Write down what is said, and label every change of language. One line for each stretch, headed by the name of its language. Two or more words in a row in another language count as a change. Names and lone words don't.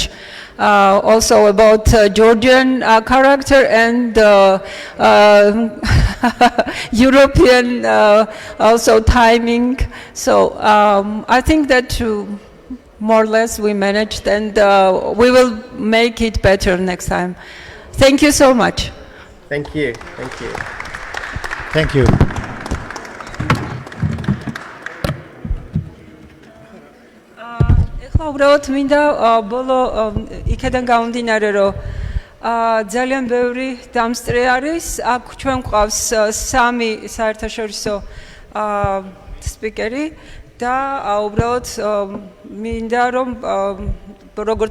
English: Also about Georgian character and European also timing. So I think that more or less we managed, and we will make it better next time. Thank you so much. Thank you. Thank you. Thank you.
Georgian: უბრალოდ მინდა ბოლო იქიდან გამომდინარე, რომ ძალიან ბევრი დამსწრე არის. აქ ჩვენ გვყავს 3 საერთაშორისო სპიკერი და უბრალოდ მინდა რომ როგორც